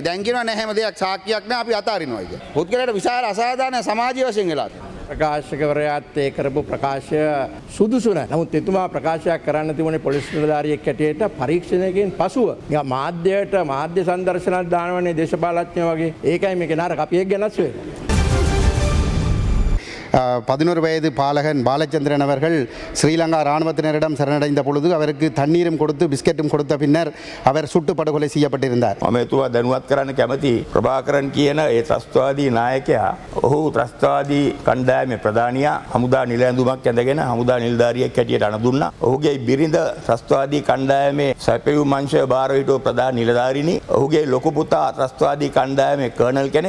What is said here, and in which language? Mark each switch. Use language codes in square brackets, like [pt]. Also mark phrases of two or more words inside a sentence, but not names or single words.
[si] දැන් කියනවා නැහැ හැම දෙයක් සාක්කියක් නැහැ අපි අතාරිනවා කියලා. පුද්ගලයාට විශාල අසාධාරණ සමාජීය වශයෙන් වෙලා තියෙනවා. ප්‍රකාශකවරයාත් ඒ කරපු ප්‍රකාශය සුදුසු නැහැ. නමුත් එතුමා ප්‍රකාශයක් කරන්න තිබුණේ පොලිස් නිලධාරියෙක් හැටියට පරීක්ෂණයකින් පසුව. නිකන් මාධ්‍යයට මාධ්‍ය සංදර්ශනයක් දානවනේ දේශපාලඥයෝ වගේ. ඒකයි මේක නරක අපි ඒක ගැනස් වෙනවා. [ta] 11 வயது பாலகன் பாலச்சந்திரன் அவர்கள் ஸ்ரீலங்கா இராணுவத்தினரிடம் சரணடைந்த பொழுது அவருக்கு தண்ணீரும் கொடுத்து பிஸ்கெட்டும் கொடுத்த பின்னர் அவர் சுட்டு படுகொலை செய்யப்பட்டிருந்தார். [si] අමතුවා දැනුවත් කරන්න කැමති ප්‍රභාකරන් කියන ඒ ත්‍රස්තවාදී නායකයා ඔහු ත්‍රස්තවාදී කණ්ඩායමේ ප්‍රධානියා හමුදා නිල ඇඳුමක් ඇඳගෙන හමුදා නිලධාරියෙක් හැටියට අණදුන්නා. ඔහුගේ බිරිඳ ත්‍රස්තවාදී කණ්ඩායමේ සැපයුම් අංශය බාර හිටපු ප්‍රධාන නිලධාරිනි. ඔහුගේ ලොකු පුතා ත්‍රස්තවාදී කණ්ඩායමේ කර්නල් කෙනෙක්.